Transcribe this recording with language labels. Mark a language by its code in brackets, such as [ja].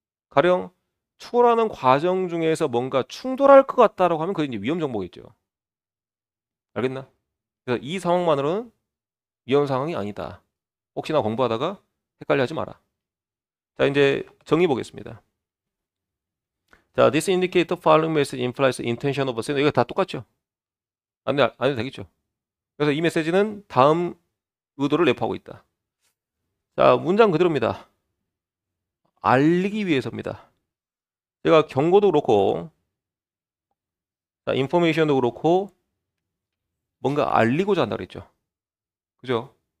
[ko] 가령 추월하는 과정 중에서 뭔가 충돌할 것 같다라고 하면 그게 이제 위험 정보겠죠. 알겠나? 그래서 이 상황만으로는 위험 상황이 아니다. 혹시나 공부하다가 헷갈려 하지 마라. 자, 이제 정의 보겠습니다. [en] 자, this indicate the following message implies intention of a sender. [ko] 이거 다 똑같죠? 안 해도 되겠죠? 그래서 이 메시지는 다음 의도를 내포하고 있다. 자, 문장 그대로입니다. 알리기 위해서입니다. 제가 경고도 그렇고, 자, 인포메이션도 그렇고, 뭔가 알리고자 한다 그랬죠. 그죠?